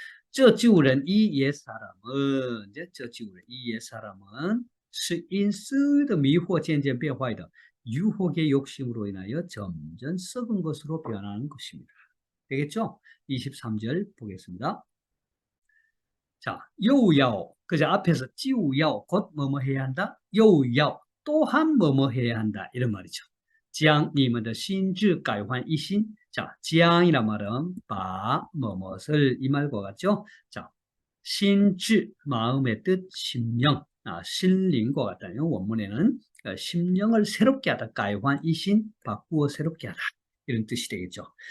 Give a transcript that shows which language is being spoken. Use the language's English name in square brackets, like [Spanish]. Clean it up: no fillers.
[Chinese] 这旧人, [Korean] 이 옛사람은, 이제 这旧人, 이 옛사람은 [Chinese] 是因私的迷惑渐渐变坏的, [Korean] 유혹의 욕심으로 인하여 점점 썩은 것으로 변하는 것입니다. 되겠죠? 23절 보겠습니다. 자, [Chinese] 又要, [Korean] 그저 앞에서 [Chinese] 就要, [Korean] 곧 뭐뭐 해야 한다? [Chinese] 又要, [Korean] 또한 뭐뭐 해야 한다. 이런 말이죠. [Chinese] 将你们的心智改换一新. [Korean] 자, 将이란 말은 바, 뭐뭇을 이 말과 같죠? 자, 心智, 마음의 뜻, 심령, 신링과 같다요. 원문에는 심령을 새롭게 하다, [Chinese] 改换一新, [Korean] 바꾸어 새롭게 하다. 이런 뜻이 되겠죠.